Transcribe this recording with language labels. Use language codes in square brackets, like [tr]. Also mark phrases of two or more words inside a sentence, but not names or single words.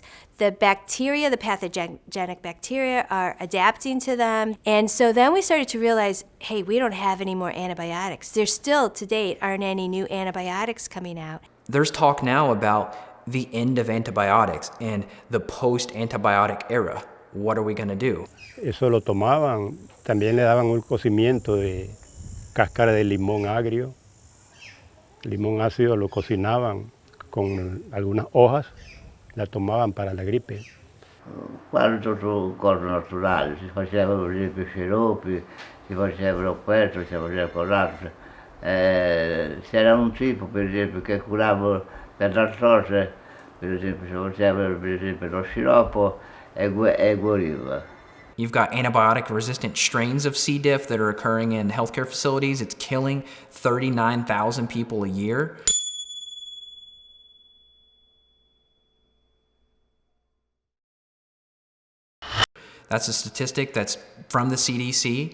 [en] The bacteria, the pathogenic bacteria, are adapting to them. And so then we started to realize, hey, we don't have any more antibiotics. There still, to date, aren't any new antibiotics coming out. There's talk now about the end of antibiotics and the post-antibiotic era, what are we going to do? [es] Eso lo tomaban, también le daban un cocimiento de cáscara de limón agrio, limón ácido, lo cocinaban con algunas hojas, la tomaban para la gripe. [it] Quanto cose naturali, si facevano per esempio sciroppi, si facevano questo, si faceva quell'altro. C'era un tipo per esempio che curava per l'artrose, per esempio si faceva per esempio lo sciroppo e guariva. [en] You've got antibiotic resistant strains of C. diff that are occurring in healthcare facilities. It's killing 39,000 people a year. That's a statistic that's from the CDC.